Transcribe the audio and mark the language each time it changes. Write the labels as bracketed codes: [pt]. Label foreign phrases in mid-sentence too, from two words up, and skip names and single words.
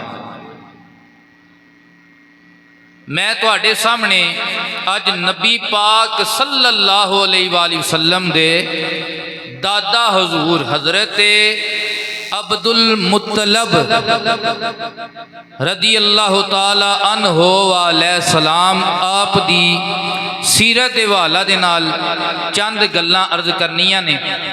[pa] ਮੈਂ ਤੁਹਾਡੇ ਸਾਹਮਣੇ ਅੱਜ ਨਬੀ ਪਾਕ [ar] صلى الله عليه وسلم [pa] ਦੇ ਦਾਦਾ ਹਜ਼ੂਰ ਹਜ਼ਰਤ ਅਬਦੁਲ ਮੁੱਤਲਿਬ [ar] رضي الله تعالى عنه عليه السلام [pa] ਆਪ ਦੀ ਸੀਰਤ ਦੇ ਹਵਾਲਾ ਦੇ ਨਾਲ ਚੰਦ ਗੱਲਾਂ ਅਰਜ਼ ਕਰਨੀਆਂ ਨੇ।